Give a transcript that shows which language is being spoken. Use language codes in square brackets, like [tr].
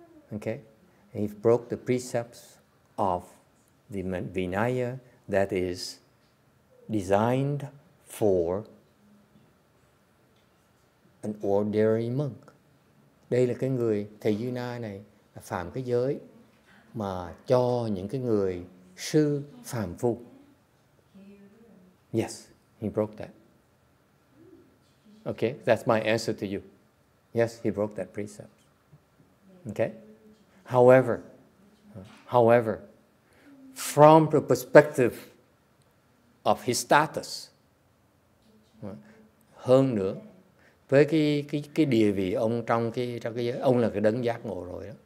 [en] Okay, he broke the precepts of the Vinaya that is designed for an ordinary monk. [vi] Đây là cái người thầy Duy Na này phạm cái giới mà cho những cái người sư phàm phu. [en] Yes, he broke that. Okay, that's my answer to you. Yes, he broke that precept. Okay? However, from the perspective of his status, [vi] hơn nữa, với cái địa vị ông trong cái giới, ông là cái đấng giác ngộ rồi đó.